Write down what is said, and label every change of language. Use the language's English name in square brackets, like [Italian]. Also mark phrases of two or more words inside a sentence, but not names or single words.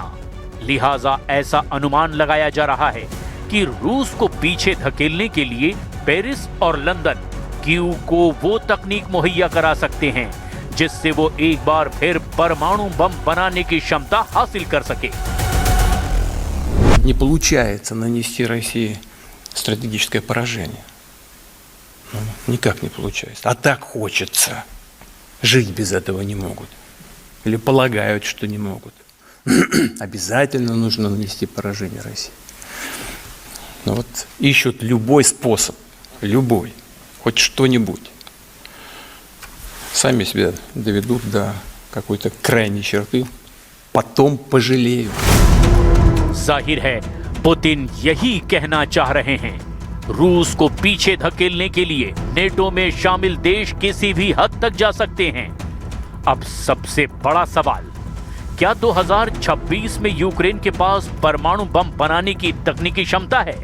[Hindi] लिहाजा ऐसा अनुमान लगाया जा रहा है कि रूस को पीछे धकेलने के लिए पेरिस और लंदन कीव को वो तकनीक मुहैया करा सकते हैं जिससे वो एक बार फिर परमाणु बम बनाने की क्षमता हासिल कर सके। [Russian] Не получается нанести России стратегическое поражение. Ну, никак не получается. А так хочется. Жить без этого не могут. Или полагают, что не могут. Обязательно нужно нанести поражение России. Но вот ищут любой способ, любой, хоть что-нибудь. Сами себя доведут до какой-то крайней черты, потом пожалеют. [Hindi] जाहिर है पुतिन यही कहना चाह रहे हैं। रूस को पीछे धकेलने के लिए नेटो में शामिल देश किसी भी हद तक जा सकते हैं। अब सबसे बड़ा सवाल, क्या 2026 में यूक्रेन के पास परमाणु बम बनाने की तकनीकी क्षमता है?